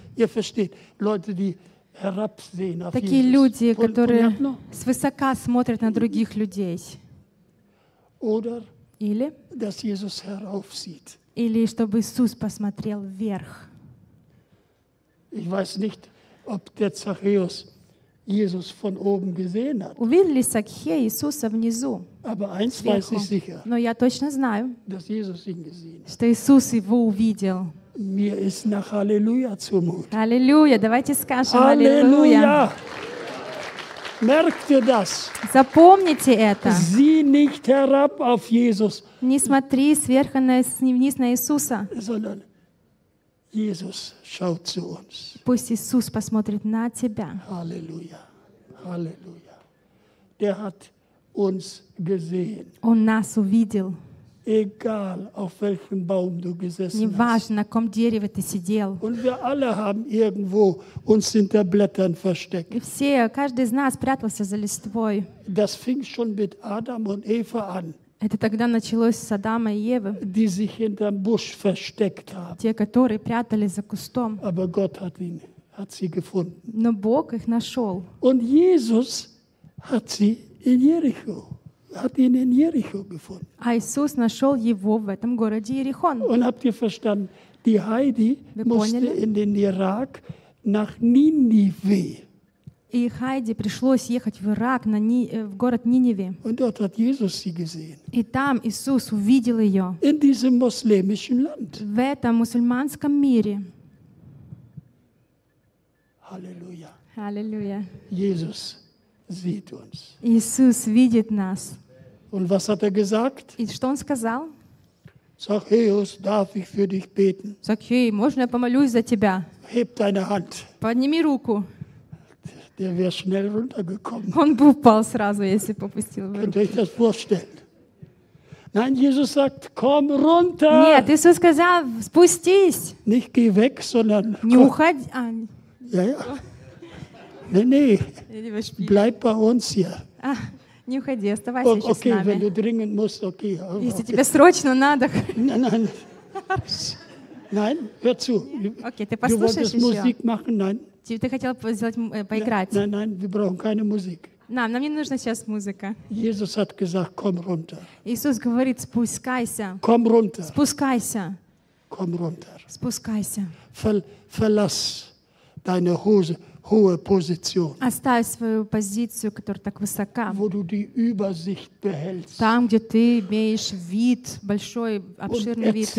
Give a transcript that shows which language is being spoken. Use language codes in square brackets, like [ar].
[de] Ihr versteht, Leute, die herabsehen auf [ru] такие [de] Jesus. [ru] Люди, которые свысока смотрят на других людей. [de] Oder, [ru] или, [de] dass Jesus heraufsieht. [ru] Или чтобы Иисус посмотрел вверх. [de] Ich weiß nicht, ob der Zachäus Jesus von oben gesehen hat. [ru] Увидел ли Сакхей Иисуса внизу? [de] Aber eins weiß ich sicher. [ru] Но я точно знаю. [de] Dass Jesus ihn gesehen hat. [ru] Что Иисус его увидел. [de] Mir ist nach Halleluja zumut. [ru] Halleluja, давайте скажем Halleluja. [de] Merkt ihr das? [ru] Запомните это. [de] Sieh nicht herab auf Jesus. [ru] Не смотри сверху на вниз на Иисуса. [de] Sondern Jesus schaut zu uns. [ru] Пусть Иисус посмотрит на тебя. [de] Halleluja. Halleluja. Der hat uns gesehen. [ru] Он нас увидел. [de] Egal, auf welchem Baum du gesessen [ru] Неважно, на каком дереве ты сидел. [de] Und wir alle haben irgendwo uns hinter Blättern versteckt. [ru] И все, каждый из нас прятался за листвой. [de] Das fing schon mit Adam und Eva an. [ru] Это тогда началось с Адама и Евы. [de] Die sich hinterm Busch versteckt haben. [ru] Те, которые прятались за кустом. [de] Aber Gott hat ihn, hat sie gefunden. [ru] Но Бог их нашел. [de] Und Jesus hat sie in Jericho. Hat ihn in Jericho gefunden. [ru] А Иисус нашел его в этом городе Иерихон. [de] Und habt ihr verstanden, die Heidi musste in den Irak nach Ninive. [ru] И Хайди пришлось ехать в Ирак на Ни, в город Ниневе. [de] Und dort hat Jesus sie gesehen. [ru] И там Иисус увидел ее. [de] In diesem muslimischen Land. [ru] В этом мусульманском мире. Halleluja. Halleluja. [de] Jesus sieht uns. [ru] Иисус видит нас. [de] Und was hat er gesagt? [ru] И что он сказал? [de] Zachäus, darf ich für dich beten? [ru] Zachäus, можно я помолюсь за тебя? [de] Heb deine Hand. [ru] Подними руку. [de] Der wäre schnell runtergekommen. [ru] Он бы упал сразу, если попустил бы руку. [de] Könnt ihr euch das vorstellen? Nein, Jesus sagt, komm runter. [ru] Нет, Иисус сказал, спустись. [de] Nicht geh weg, sondern [ru] не уходи. А... [de] Ja, ja. Nee. Bleib bei uns hier. [ru] Не уходи, оставайся сейчас okay, с нами. [de] Wenn du dringend musst, okay. [ru] Okay. Если тебе срочно надо. [de] Nein. Nein, hör zu. [ru] Okay, ты послушаешь еще. [de] Du wolltest Musik machen, nein. [ru] Ты хотел сделать, поиграть. [de] Nein, nein, wir brauchen keine Musik. [ru] Нам не нужна сейчас музыка. [de] Jesus hat gesagt, komm runter. [ru] Иисус говорит, спускайся. [de] Komm runter. [ru] Спускайся. [de] Komm runter. [ru] Спускайся. [de] Verlass deine Hose. Hohe Position. [ru] Оставь свою позицию, которая так высока. [de] Wo du die Übersicht behältst. [ru] Там, где ты имеешь вид, большой, обширный вид.